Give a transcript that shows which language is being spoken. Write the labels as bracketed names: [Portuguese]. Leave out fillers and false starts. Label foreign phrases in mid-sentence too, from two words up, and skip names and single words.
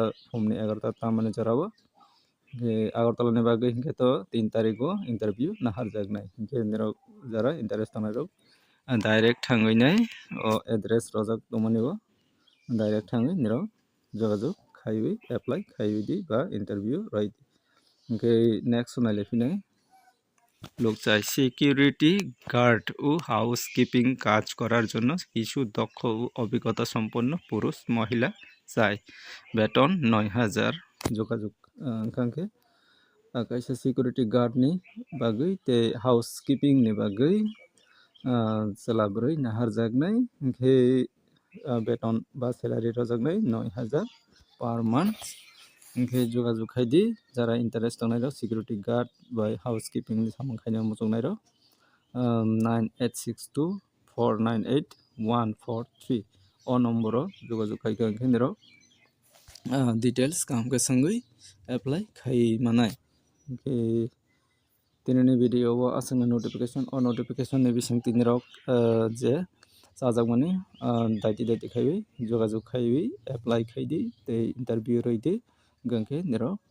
[Kok Borok] phumni 11ta tamani jorao Agartala ni bagui hingke to 3 tarik o interview naharjaknai hingke nirok jara interest tongnai rok direct thangui nai o address rojak tongmani o direct thangui nirok jogajog khaiwi apply khaiwi di ba interview roi hingke next nailaiphine [Bangla] লোকচাই [English] security guard [Bangla] ও হাউসকিপিং কাজ করার জন্য কিছু দক্ষ ও অভিজ্ঞতা সম্পন্ন পুরুষ মহিলা চাই বেতন 9000 যোগাযোগ [Kok Borok] কাঙ্কে kaisa [English] security guard [Kok Borok] ni bagui tei housekeeping ni bagui chelabrui naharjaknai hingke beton ba salary rojaknai 9000 [English] per month [Kok Borok] hingke jogajog khaidi jara interest tongnai rok [English] security guard [Kok Borok] by housekeeping ni samung khaina muchungnai rok 9862498143 o number o jogajog khaika hingke nirok details kaham ke sangui apply khai manai hingke tinini video o asangna notification o notification ni bising tini rok je chajakmani daiti khaiwi jogajog khaiwi apply khaidi tei interview roidi gangke nirok